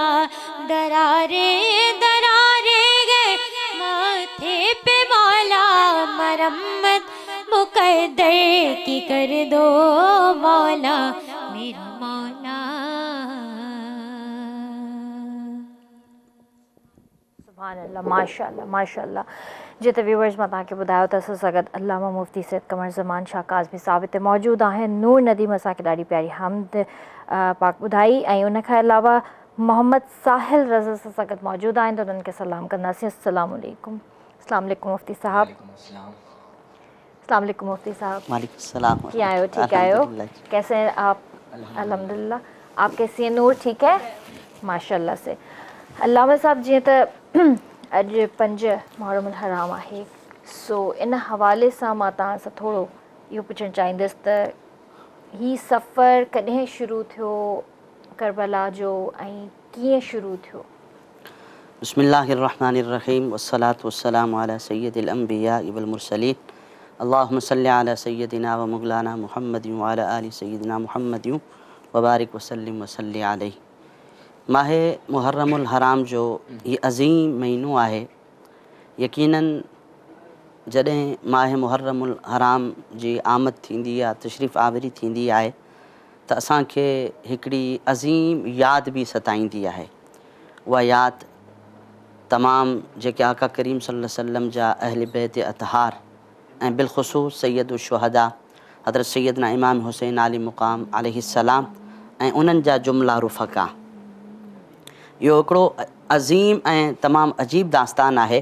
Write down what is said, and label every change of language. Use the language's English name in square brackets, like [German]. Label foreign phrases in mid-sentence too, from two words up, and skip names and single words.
[Hindi] दरारे दरारे गए माथे पे मौला, मरम्मत मुकद्दर की कर दो मौला मेरा मौला। [Arabic] سبحان الله، ما شاء الله ما شاء الله. [Sindhi] जिते व्यूवर्स मां तव्हांखे ॿुधायो त असां सां गॾु अल्लामा मुफ्ती सैयद क़मर ज़मान शाह काज़मी साहिब हिते मौजूदु आहिनि। नूर नदीम असांखे ॾाढी प्यारी हमद पाक ॿुधाई ऐं उन खां अलावा मोहम्मद साहिल रज़ा सां गॾु मौजूदु आहिनि, त उन्हनि खे सलाम कंदासीं। [Arabic] السلام عليكم۔ السلام عليكم [Hindi] मुफ्ती साहब। [Arabic] السلام عليكم [Hindi] मुफ्ती साहब। [Arabic] وعليكم السلام. [Sindhi] कीअं आहियो? ठीक आहियो? [Hindi] कैसे हैं आप? अल्हम्दुलिल्लाह। आप कैसी हैं नूर? ठीक है माशाअल्लाह से। [Sindhi] अल्लामा साहब, जीअं त अॼु 5 मुहर्रम हराम आहे, सो इन हवाले सां मां तव्हां सां थोरो इहो पुछणु चाहींदसि त हीउ सफ़र कॾहिं शुरू थियो करबला जो ऐं कीअं शुरू थियो? [Arabic] بسم الله الرحمن الرحيم والصلاة والسلام على سيد الأنبياء والمرسلين اللهم صل على سيدنا ومولانا محمد وعلى آل سيدنا محمد وبارك وسلم وصل عليه. [Sindhi] माह मुहर्रमुल हराम जो ये अज़ीम महीनो आहे। यकीनन जॾहिं माह मुहर्रमुल हराम जी आमद थींदी आहे, तशरीफ़ आवरी थींदी आहे, त असांखे हिकिड़ी अज़ीम यादि बि सताईंदी आहे। उहा यादि तमामु जेके आका करीम [Arabic] صلى الله عليه وسلم [Sindhi] जा अहल बैत अतहार ऐं बिलख़ुसूस सैयद शुहदा हज़रत सैयदना इमाम हुसैन आली मुक़ाम अलैहिस्सलाम ऐं उन्हनि जा जुमला रुफ़क़ा, इहो हिकिड़ो अज़ीम ऐं तमामु अजीब दास्तान आहे।